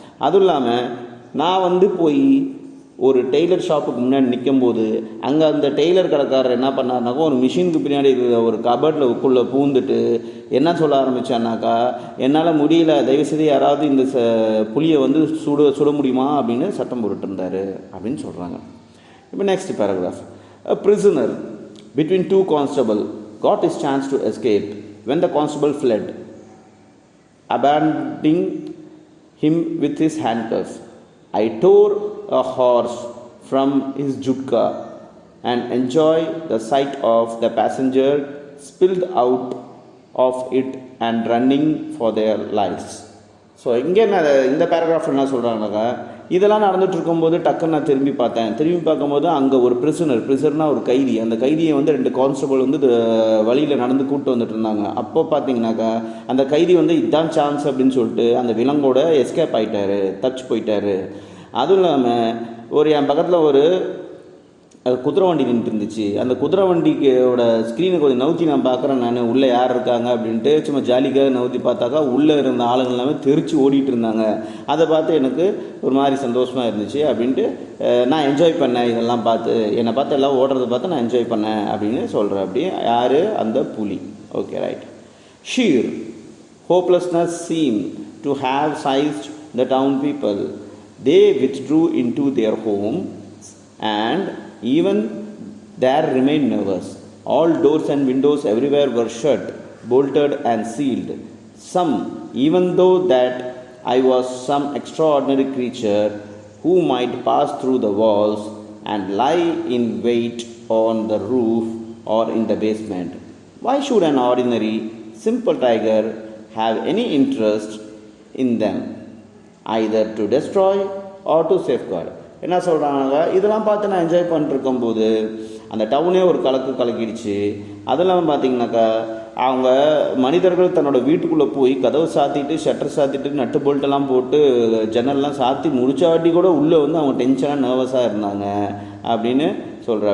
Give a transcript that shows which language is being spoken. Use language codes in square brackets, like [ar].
[ta] அதுவும் இல்லாமல் நான் வந்து போய் ஒரு டெய்லர் ஷாப்புக்கு முன்னாடி நிற்கும்போது அங்கே அந்த டெய்லர் கடைக்காரர் என்ன பண்ணாருனாக்கா, ஒரு மிஷினுக்கு பின்னாடி ஒரு கபர்டில் உக்குள்ளே பூந்துட்டு என்ன சொல்ல ஆரம்பித்தான்னாக்கா, என்னால் முடியல, தயவுசெய்து யாராவது இந்த புளியை வந்து சுட முடியுமா அப்படின்னு சட்டம் போட்டுருந்தார் அப்படின்னு சொல்கிறாங்க. இப்போ next paragraph. [en] A prisoner between two constables got his chance to escape when the constable fled, abandoning him with his handcuffs. I tore a horse from his jutka and enjoyed the sight of the passenger spilled out of it and running for their lives. [ta] So இங்கே இந்த paragraph என்ன சொல்கிறாங்கனாக்கா, இதெல்லாம் நடந்துட்டு இருக்கும்போது டக்குன்னு நான் திரும்பி பார்க்கும்போது அங்கே ஒரு பிரிசர்னால் ஒரு கைதி, அந்த கைதியை வந்து 2 கான்ஸ்டபிள் வந்து வழியில் நடந்து கூப்பிட்டு வந்துட்டு இருந்தாங்க. அப்போ பார்த்தீங்கன்னாக்கா அந்த கைதி வந்து இதுதான் சான்ஸ் அப்படின்னு சொல்லிட்டு அந்த விலங்கோட எஸ்கேப் ஆகிட்டாரு, தப்பிச்சு போயிட்டாரு. அதுவும் இல்லாமல் என் பக்கத்தில் ஒரு குதிரை வண்டி நின்றுட்டு இருந்துச்சு. அந்த குதிரை வண்டிக்கோட ஸ்க்ரீனை கொஞ்சம் நவுத்தி நான் பார்க்குறேன், நான் உள்ளே யார் இருக்காங்க அப்படின்ட்டு சும்மா ஜாலிக்காக நவுத்தி பார்த்தாக்கா உள்ளே இருந்த ஆளுங்க எல்லாமே தெரிச்சு ஓடிட்டு இருந்தாங்க. அதை பார்த்து எனக்கு ஒரு மாதிரி சந்தோஷமாக இருந்துச்சு அப்படின்ட்டு நான் என்ஜாய் பண்ணேன். இதெல்லாம் பார்த்து என்னை பார்த்து எல்லாம் ஓடுறதை பார்த்து நான் என்ஜாய் பண்ணேன் அப்படின்னு சொல்கிறேன். அப்படி யார்? அந்த புலி. Okay, right. [en] Sheer hopelessness seemed to have seized the town people. They withdrew into their homes and even there remained nervous. All doors and windows everywhere were shut, bolted and sealed. Some, even though that I was some extraordinary creature who might pass through the walls and lie in wait on the roof or in the basement. Why should an ordinary, simple tiger have any interest in them, either to destroy or to safeguard? [ta] என்ன சொல்கிறாங்க, இதெல்லாம் பார்த்து நான் enjoy பண்ணிருக்கும்போது அந்த டவுனே ஒரு கலக்கிடுச்சு. அதெல்லாம் பார்த்தீங்கன்னாக்கா அவங்க மனிதர்கள் தன்னோட வீட்டுக்குள்ளே போய் கதவை சாத்திட்டு, ஷட்டர் சாத்திட்டு, நட்டு போல்ட்டெல்லாம் போட்டு, ஜன்னல்லாம் சாத்தி முடிச்சாட்டி கூட உள்ளே வந்து அவங்க டென்ஷனாக நர்வஸாக இருந்தாங்க அப்படின்னு சொல்கிற.